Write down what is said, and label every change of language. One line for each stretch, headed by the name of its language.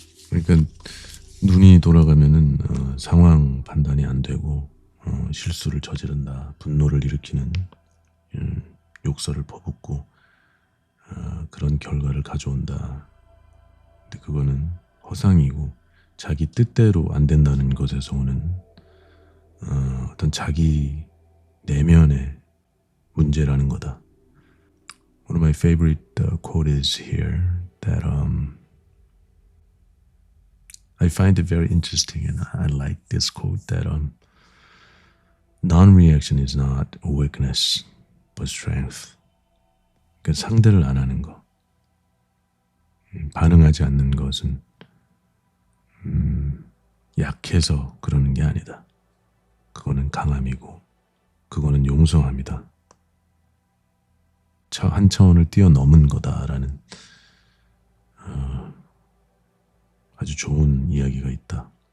Korean: 그러니까 눈이 돌아가면은 상황 판단이 안 되고 실수를 저지른다, 분노를 일으키는 욕설을 퍼붓고 그런 결과를 가져온다. 근데 그거는 허상이고 자기 뜻대로 안 된다는 것에서 오는 어떤 자기 내면의 문제라는 거다.
English: One of my favorite quote is here that I find it very interesting, and I like this quote that non-reaction is not a weakness but strength.
Korean: 그러니까 상대를 안 하는 거, 반응하지 않는 것은 약해서 그러는 게 아니다. 그거는 강함이고 그거는 용성합니다. 한 차원을 뛰어넘은 거다라는 아주 좋은 이야기가 있다.